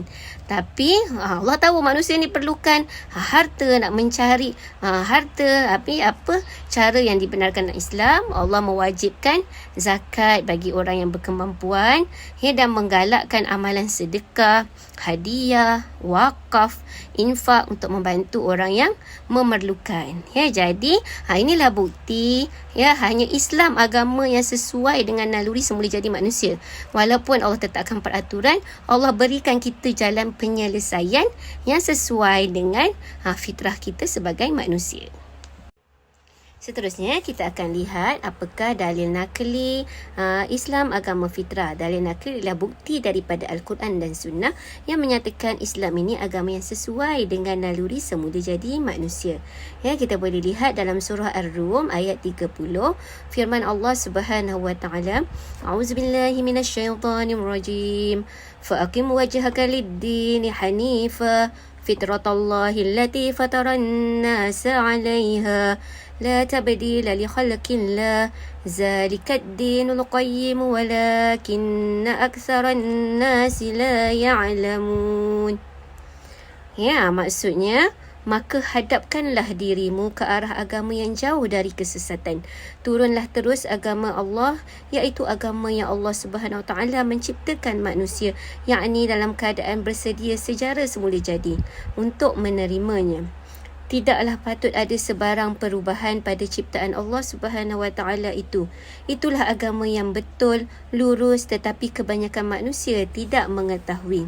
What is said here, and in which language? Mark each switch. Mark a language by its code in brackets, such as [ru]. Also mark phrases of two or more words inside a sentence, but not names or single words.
[ms] Tapi Allah tahu manusia ni perlukan harta, nak mencari harta. Tapi apa cara yang dibenarkan dalam Islam? Allah mewajibkan zakat bagi orang yang berkemampuan, ya, dan menggalakkan amalan sedekah, hadiah, wakaf, infak untuk membantu orang yang memerlukan. Ya, jadi inilah bukti, ya, hanya Islam agama yang sesuai dengan naluri semula jadi manusia. Walaupun Allah tetapkan peraturan, Allah berikan kita jalan penyelesaian yang sesuai dengan fitrah kita sebagai manusia. Seterusnya kita akan lihat apakah dalil nakli Islam agama fitrah. Dalil nakli adalah bukti daripada Al-Quran dan Sunnah yang menyatakan Islam ini agama yang sesuai dengan naluri semula jadi manusia. Ya, kita boleh lihat dalam surah Ar-Rum ayat 30, firman Allah [ar] سبحانه وتعالى, أعوذ بالله من الشيطان الرجيم. فأقم وجهك للدين حنيفا فطرة الله التي فطر الناس عليها لا تبديل لخلق الله ذلك الدين القيم ولكن أكثر الناس لا يعلمون. [ms] Ya, maksudnya, maka hadapkanlah dirimu ke arah agama yang jauh dari kesesatan. Turunlah terus agama Allah, iaitu agama yang Allah [ar] سبحانه وتعالى [ms] menciptakan manusia, yakni dalam keadaan bersedia secara semula jadi untuk menerimanya. Tidaklah patut ada sebarang perubahan pada ciptaan Allah [ar] سبحانه وتعالى [ms] itu. Itulah agama yang betul, lurus, tetapi kebanyakan manusia tidak mengetahui.